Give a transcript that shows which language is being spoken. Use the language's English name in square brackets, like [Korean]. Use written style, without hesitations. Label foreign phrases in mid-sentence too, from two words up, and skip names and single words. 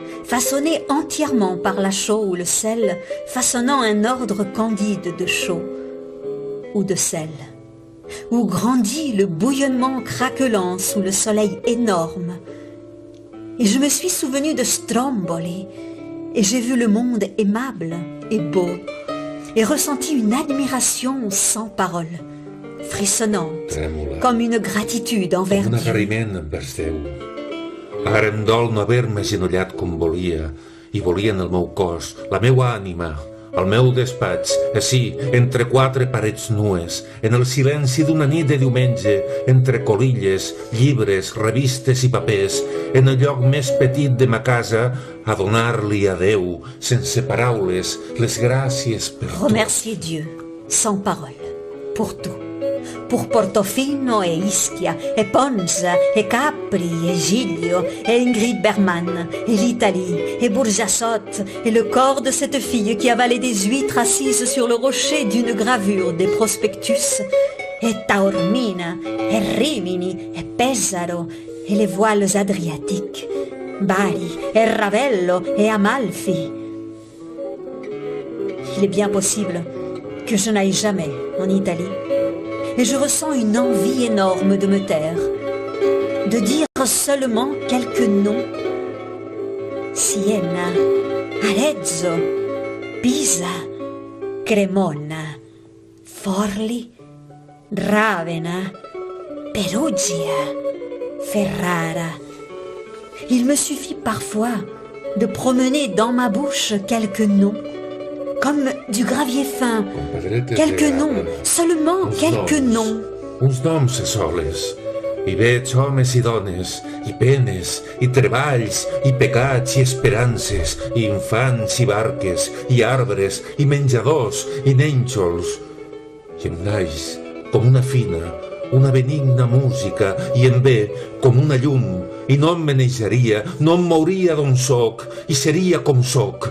[French] façonné entièrement par la chaux ou le sel, façonnant un ordre candide de chaux ou de sel, où grandit le bouillonnement craquelant sous le soleil énorme. Et je me suis souvenu de Stromboli, et j'ai vu le monde aimable et beau, et ressenti une admiration sans parole, frissonnante, [Catalan] Trèmola, [French] comme une gratitude envers un Dieu. [Catalan] agraïment envers Déu. Ara em dol no haver-me agenollat com volia, i volia en el meu cos, la meua ànima, al meu despatx, ací, entre quatre parets nues, en el silenci d'una nit de diumenge, entre colilles, llibres, revistes i papers, en el lloc més petit de ma casa, a donar-li a Déu, sense paraules, les gràcies per tot. [French] Remercier Dieu, sans parole, pour tout. Pour Portofino et Ischia, et Ponza, et Capri, et Giglio, et Ingrid Bergman, et l'Italie, et Burjassot, et le corps de cette fille qui avalait des huîtres assises sur le rocher d'une gravure des prospectus, et Taormina, et Rimini, et Pesaro, et les voiles adriatiques, Bari, et Ravello, et Amalfi. Il est bien possible que je n'aille jamais en Italie. Et je ressens une envie énorme de me taire, de dire seulement quelques noms. Siena, Arezzo, Pisa, Cremona, Forli, Ravenna, Perugia, Ferrara. Il me suffit parfois de promener dans ma bouche quelques noms, comme du gravier fin, quelques noms, seulement quelques noms. [Catalan] Uns noms a soles. I veig homes i dones, i penes, i treballs, i pecats, i esperances, i infants, i barques, i arbres, i menjadors, i nènxols. I em naix com una fina, una benigna música, i em ve com una llum, i no em meneixaria, no em mouria d'on soc, i seria com soc.